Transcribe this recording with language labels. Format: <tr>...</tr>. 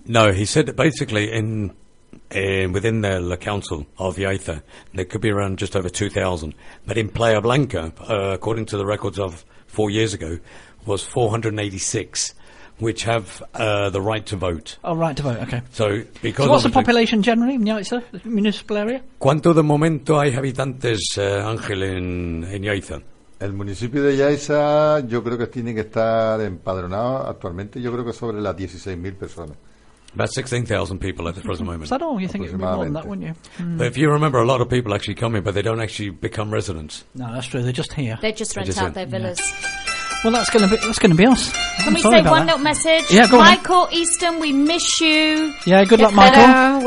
<en>No, he said that basically within the La Council of Yates, there could be around just over 2,000. But in Playa Blanca, according to the records of 4 years ago, was 486. Which have the right to vote. Oh, right to vote, okay. So what's the population generally in Yaiza, the municipal area?</en> <es>¿Cuánto de momento hay habitantes, Ángel, en Yaiza? El municipio de Yaiza, yo creo que tiene que estar empadronado actualmente, yo creo que sobre las 16.000 personas.</es> <en>About 16,000 people at the present moment. Is that all? You think it would be more than that, wouldn't you? But if you remember, a lot of people actually come here, but they don't actually become residents. No, that's true. They're just here. They just rent out their villas. Yeah. Well, that's gonna be us. Can we say one little message? Yeah, go Michael on. Easton, we miss you. Yeah, good luck, Michael.</en>